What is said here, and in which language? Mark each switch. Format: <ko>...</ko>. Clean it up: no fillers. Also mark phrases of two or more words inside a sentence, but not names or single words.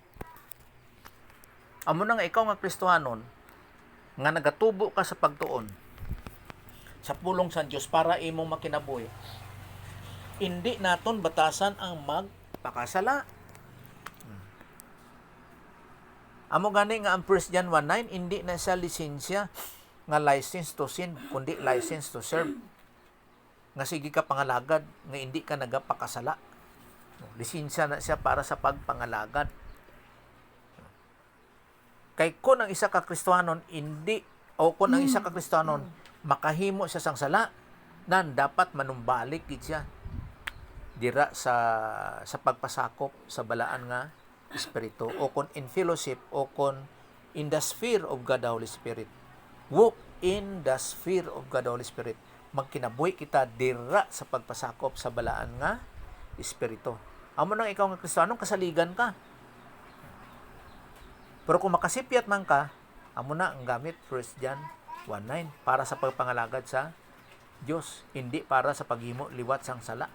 <hil>Amo na nga ikaw nga Kristohanon nga nagatubo ka sa pagtuon sa pulong sa Dios para imong makinabuhi. Hindi naton batasan ang magpakasala. Amo gani nga ang 1 John 1:9 hindi na siya lisensya nga</hil> <en>license to sin</en> <hil>kundi</hil> <en>license to serve.</en> <hil>Nga sige ka pangalagad nga hindi ka nagapakasala. Lisensya na siya para sa pagpangalagad. Kay kung ang isa ka Kristohanon hindi o kung ang isa ka Kristohanon makahimo siya sang sala, nan dapat manumbalik gid siya dira sa pagpasakop sa balaan nga espiritu o kung</hil> <en>in fellowship</en> <hil>o kung</hil> <en>in the sphere of God the Holy Spirit. Walk in the sphere of God the Holy Spirit.</en> <hil>Magkinabuhi kita dira sa pagpasakop sa balaan nga espiritu. Amo nang ikaw nga Kristiyano, kasaligan ka. Pero kung makasipyat man ka, amo na ang gamit 1 John 1:9 para sa pagpangalagad sa Dios, hindi para sa paghimo liwat sang sala.</hil>